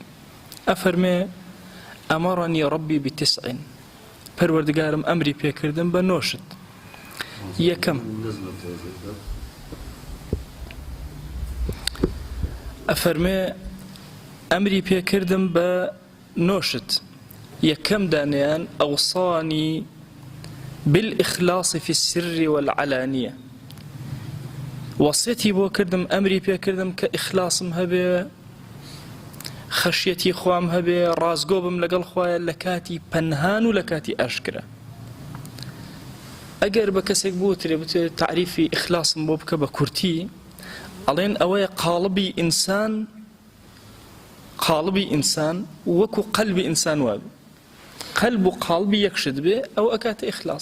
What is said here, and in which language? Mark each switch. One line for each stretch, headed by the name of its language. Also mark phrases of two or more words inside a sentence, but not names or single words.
Central Kurdish: ئەفەرمێ
Arabic: ئەمەڕەنی ڕەبی ب9،
Central Kurdish: پەروەردگارم ئەمری پێکردن بە 9 شت. یەکەم ئەفەرمێ ئەمری پێکردم بە 9 شت. یەکەم دانیان
Arabic: ئەوصانی بالإخلاص في السر والعلانية،
Central Kurdish: وەسیەتی بۆ کردم، ئەمری پێکردم کە ئیخلاسم هەبێ، خەشیەتی خوام هەبێ، ڕازگۆ بم لەگەڵ خوایە لە کاتی پەنهان و لە کاتی ئاشکرا. ئەگەر بە کەسێک بوترێ بتێت تعریفی ئیخلاسم بۆ بکە بە کورتی، ئەڵێن ئەوەیە قاڵبی ئینسان وەکو قەلبی ئینسان وابێ، قەلب و قاڵبی یەکشت بێ، ئەو ئەکاتە ئیخلاس.